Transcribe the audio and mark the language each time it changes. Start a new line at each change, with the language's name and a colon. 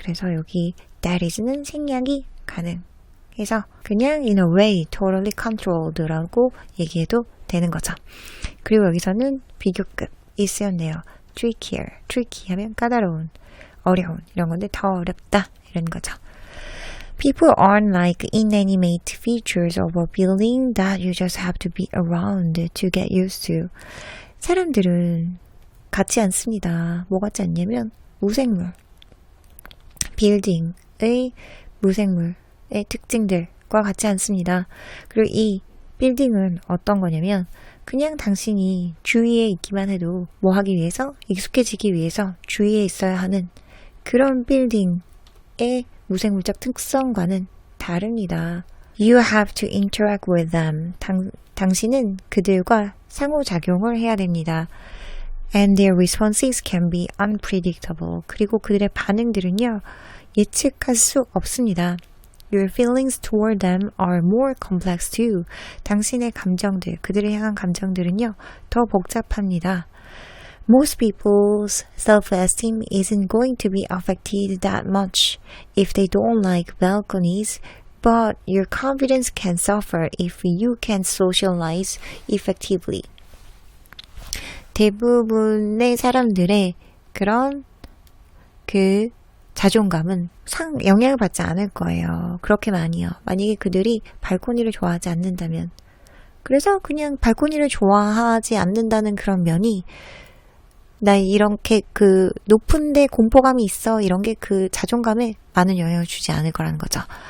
Korean: 그래서 여기
English: that is
Korean: 는 생략이 가능해서 그냥
English: in a way totally controlled
Korean: 라고 얘기해도 되는 거죠. 그리고 여기서는 비교급이 쓰였네요. tricky 하면 까다로운, 어려운 이런 건데 더 어렵다 이런 거죠.
English: People aren't like inanimate features of a building that you just have to be around to get used to.
Korean: 사람들은 같지 않습니다. 뭐 같지 않냐면 무생물, 빌딩의 무생물의 특징들과 같지 않습니다. 그리고 이 빌딩은 어떤 거냐면 그냥 당신이 주위에 있기만 해도 뭐 하기 위해서 익숙해지기 위해서 주위에 있어야 하는 그런 빌딩의 무생물적 특성과는 다릅니다.
English: You have to interact with them.
Korean: 당신은 그들과 상호작용을 해야 됩니다.
English: And their responses can be unpredictable.
Korean: 그리고 그들의 반응들은요, 예측할 수 없습니다.
English: Your feelings toward them are more complex too.
Korean: 당신의 감정들, 그들을 향한 감정들은요, 더 복잡합니다.
English: Most people's self-esteem isn't going to be affected that much if they don't like balconies, but your confidence can suffer if you can't socialize effectively.
Korean: 대부분의 사람들의 그런 그 자존감은 영향을 받지 않을 거예요. 그렇게 많이요. 만약에 그들이 발코니를 좋아하지 않는다면. 그래서 그냥 발코니를 좋아하지 않는다는 그런 면이 나 이렇게 그 높은데 공포감이 있어 이런 게 그 자존감에 많은 영향을 주지 않을 거라는 거죠.